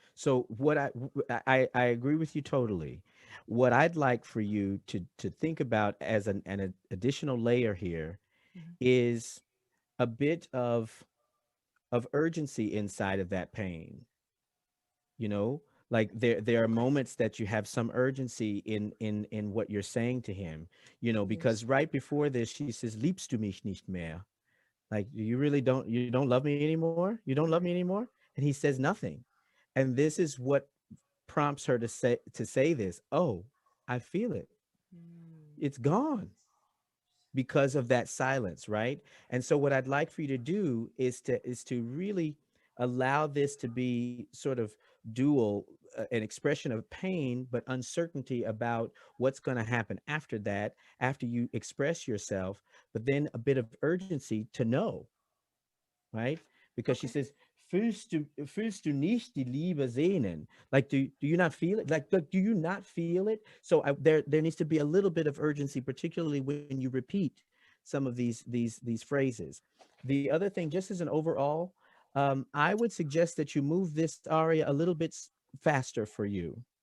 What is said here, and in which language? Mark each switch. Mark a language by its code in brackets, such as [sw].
[en] So what I agree with you totally. What I'd like for you to think about as an additional layer here Mhm. is a bit of urgency inside of that pain. You know, like there are moments that you have some urgency in what you're saying to him. You know, because Yes. right before this, she says, [de] "Liebst du mich nicht mehr?" [en] Like, you don't love me anymore? You don't love me Right. anymore? And he says nothing. And this is what prompts her to say this. Oh, I feel it. Mm. It's gone because of that silence, right? And so what I'd like for you to do is to really allow this to be sort of dual, an expression of pain but uncertainty about what's going to happen after that, after you express yourself, but then a bit of urgency to know, right? Because she Okay. [de] says, fühlst du nicht die Liebe sehnen? [en] Like, do you not feel it? Like, do you not feel it? So there needs to be a little bit of urgency, particularly when you repeat some of these phrases. The other thing, just as an overall, I would suggest that you move this aria a little bit faster for you,